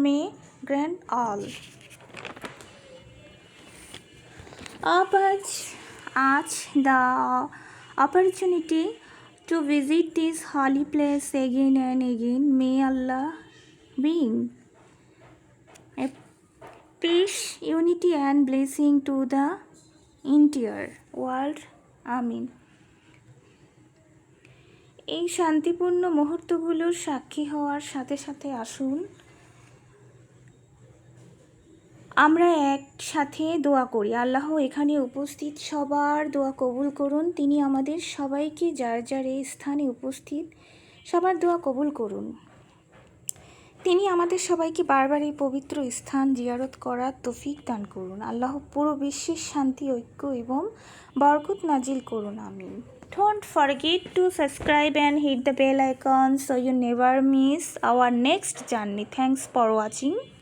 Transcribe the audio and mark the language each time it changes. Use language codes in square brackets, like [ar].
[en] May grant all of us the opportunity to visit this holy place again and again. May Allah bring a peace, unity and blessing to the entire world. Amen. [bn] এই শান্তিপূর্ণ মুহূর্তগুলোর সাক্ষী হওয়ার সাথে সাথে আসুন আমরা একসাথে দোয়া করি। আল্লাহ এখানে উপস্থিত সবার দোয়া কবুল করুন। তিনি আমাদের সবাইকে যার যার এই স্থানে উপস্থিত সবার দোয়া কবুল করুন। তিনি আমাদের সবাইকে বারবার এই পবিত্র স্থান জিয়ারত করার তৌফিক দান করুন। আল্লাহ পুরো বিশ্বের শান্তি, ঐক্য এবং বরকত নাজিল করুন। আমিন। [en] Don't forget to subscribe and hit the bell icon so you never miss our next journey. Thanks for watching.